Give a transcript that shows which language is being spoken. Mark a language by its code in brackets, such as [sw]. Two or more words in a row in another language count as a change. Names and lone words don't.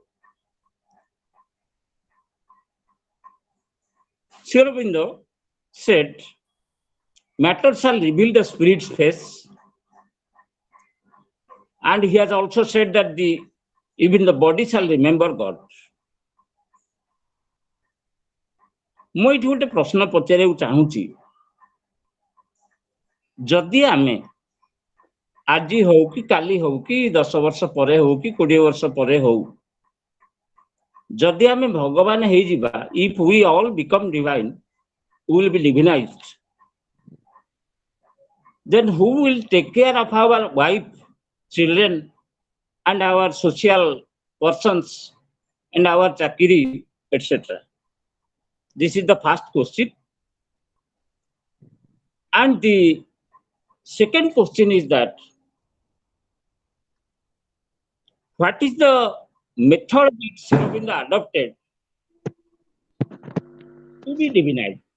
[en] Aurobindo said, matter shall reveal the spirit's face, and he has also said that even the body shall remember God. [or] ମୁଁ ଏଠି ଗୋଟେ ପ୍ରଶ୍ନ ପଚାରିବାକୁ ଚାହୁଁଛି, ଯଦି ଆମେ ଆଜି ହଉ କି କାଲି ହଉ କି 10 ବର୍ଷ ପରେ ହଉ କି 20 ବର୍ଷ ପରେ ହଉ, ଯଦି ଆମେ ଭଗବାନ ହେଇଯିବା, [en] if we all become divine, we will be divinized, then who will take care of our wife, children, and our social persons, and our chakiri, etc.? This is the first question. And the second question is that, what is the method which Aurobindo adopted to be divinized?